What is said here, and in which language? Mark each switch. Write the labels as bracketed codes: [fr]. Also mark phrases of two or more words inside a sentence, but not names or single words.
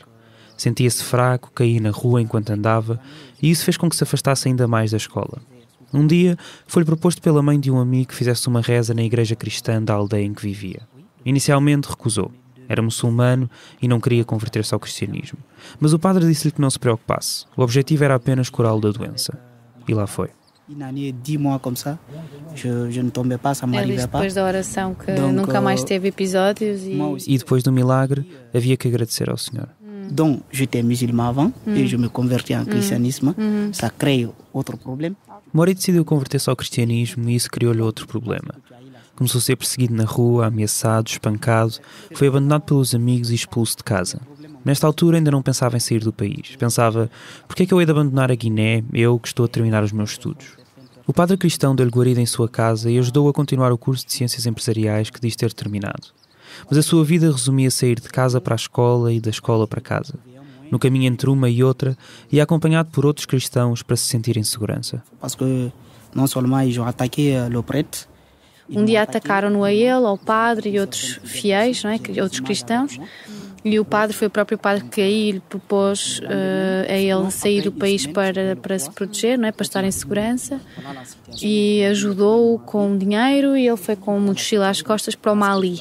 [pt] Sentia-se fraco, caía na rua enquanto andava, e isso fez com que se afastasse ainda mais da escola. Um dia, foi-lhe proposto pela mãe de um amigo que fizesse uma reza na igreja cristã da aldeia em que vivia. Inicialmente recusou. Era muçulmano e não queria converter-se ao cristianismo. Mas o padre disse-lhe que não se preocupasse. O objetivo era apenas curá-lo da doença. E lá foi. [fr] Une année, 10 mois comme ça, je ne tombais pas, ça [pt] Ele [fr] m'arrivait [pt] disse [fr] pas. [pt] depois da oração que [fr] Donc, [pt] nunca mais teve episódios e... [fr] Moi aussi. [pt] E depois do milagre, havia que agradecer ao Senhor. [fr] Donc, j'étais musulman avant et je me convertis en christianisme. Ça crée autre problème. [pt] Mori decidiu converter-se ao cristianismo e isso criou-lhe outro problema. Começou a ser perseguido na rua, ameaçado, espancado, foi abandonado pelos amigos e expulso de casa. Nesta altura ainda não pensava em sair do país. Pensava, porquê é que eu hei de abandonar a Guiné, eu que estou a terminar os meus estudos? O padre cristão deu-lhe guarida em sua casa e ajudou-o a continuar o curso de Ciências Empresariais que diz ter terminado. Mas a sua vida resumia sair de casa para a escola e da escola para casa. No caminho entre uma e outra, ia acompanhado por outros cristãos para se sentir em segurança. [fr] Parce que non seulement ils ont attaqué le prêtre. [pt] Um dia atacaram-no a ele, ao padre e outros fiéis, não é? Outros cristãos. E o padre foi o próprio padre que aí lhe propôs a ele sair do país para se proteger, não é? Para estar em segurança. E ajudou-o com dinheiro e ele foi com uma mochila às costas para o Mali.